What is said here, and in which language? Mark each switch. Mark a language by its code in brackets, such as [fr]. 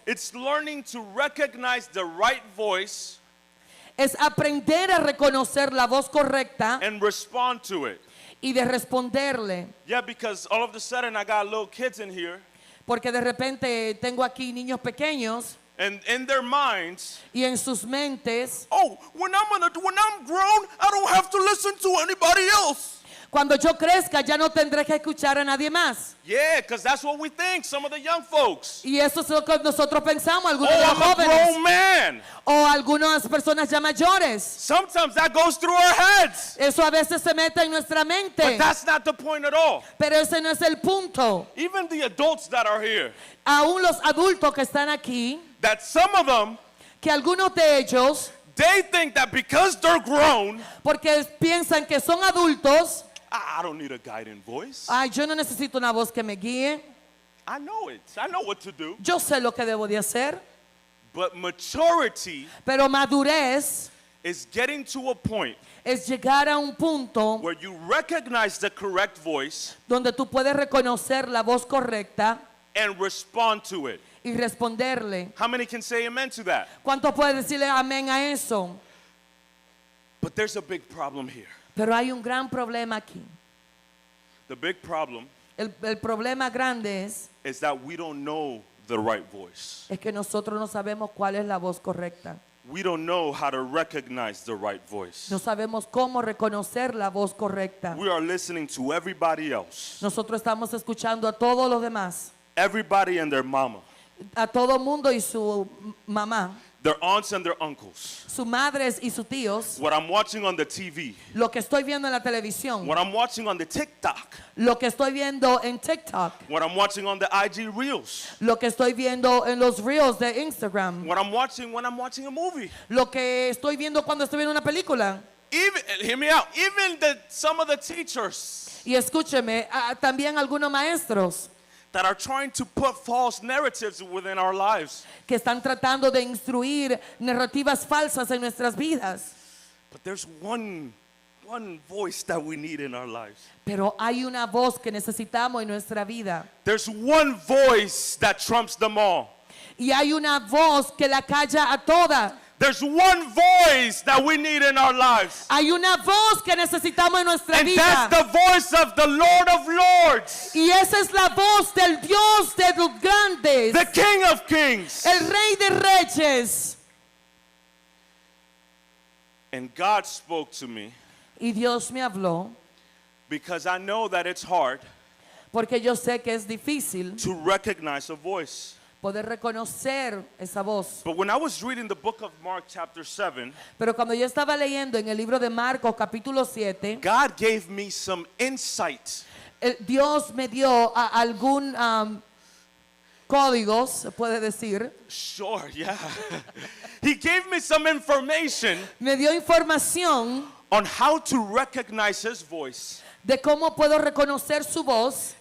[en] It's learning to recognize the right voice [es] Es aprender a reconocer la voz correcta [en] and respond to it. [es] y de responderle. [en] Yeah, because all of a sudden I got little kids in here, [es] Porque de repente tengo aquí niños pequeños [en] and in their minds, [es] y en sus mentes, [en] oh, when I'm grown, I don't have to listen to anybody else. [es] cuando yo crezca ya no tendré que escuchar a nadie más. [en] Yeah, because that's what we think, some of the young folks. [es] Y eso es lo que nosotros pensamos, [en] Oh, [es] algunos de los [en] I'm a [es] jóvenes [en] grown man. [es] o algunas personas ya mayores. [en] Sometimes that goes through our heads. [es] Eso a veces se mete en nuestra mente, [en] But that's not the point at all. [es] pero ese no es el punto. [en] Even the adults that are here, [es] Aún los adultos que están aquí, [en] that some of them, [es] que algunos de ellos, [en] they think that because they're grown, [es] porque piensan que son adultos, [en] I don't need a guiding voice. [es] ay, yo no necesito una voz que me guíe, [en] I know it. I know what to do. [es] yo sé lo que debo de hacer. [en] But maturity [es] Pero madurez [en] is getting to a point [es] es llegar a un punto [en] where you recognize the correct voice [es] donde tú puedes reconocer la voz correcta [en] and respond to it. [es] y responderle. [en] How many can say amen to that? [es] ¿Cuánto puede decirle amén a eso? [en] But there's a big problem here. [es] Pero hay un gran problema aquí. [en] The big problem [es] El problema grande [en] is that we don't know the right voice. [es] es que nosotros no sabemos cuál es la voz correcta. [en] we don't know how to recognize the right voice. [es] No sabemos cómo reconocer la voz correcta. [en] We are listening to everybody else, [es] Nosotros estamos escuchando a todos los demás, [en] everybody and their mama, [es] a todo mundo y su mamá, [en] their aunts and their uncles. [es] sus madres y sus tíos, [en] What I'm watching on the TV, [es] lo que estoy viendo en la televisión, [en] what I'm watching on the TikTok, [es] lo que estoy viendo en TikTok, [en] what I'm watching on the IG Reels, [es] lo que estoy viendo en los reels de Instagram, [en] what I'm watching when I'm watching a movie. [es] lo que estoy viendo cuando estoy viendo una película. [en] Even, hear me out, even some of the teachers [es] Y escúcheme, también algunos maestros [en] that are trying to put false narratives within our lives. [es] que están tratando de instruir narrativas falsas en nuestras vidas. [en] But there's one voice that we need in our lives. [es] Pero hay una voz que necesitamos en nuestra vida. [en] There's one voice that trumps them all. [es] Y hay una voz que la calla a toda. [en] There's one voice that we need in our lives. [es] Hay una voz que necesitamos en nuestra [en] And [es] vida. [en] that's the voice of the Lord of Lords, [es] Y esa es la voz del Dios de los grandes, [en] the King of Kings. [es] el Rey de Reyes. [en] And God spoke to me [es] Y Dios me habló [en] because I know that it's hard [es] porque yo sé que es difícil [en] to recognize a voice. [es] poder reconocer esa voz. [en] But when I was reading the book of Mark chapter 7, [es] Pero cuando yo estaba leyendo en el libro de Marcos capítulo 7, [en] God gave me some insight [es] Dios me dio algún códigos, se puede decir. [en] Sure, yeah. He gave me some information [es] Me dio información [en] on how to recognize his voice [es] de cómo puedo reconocer su voz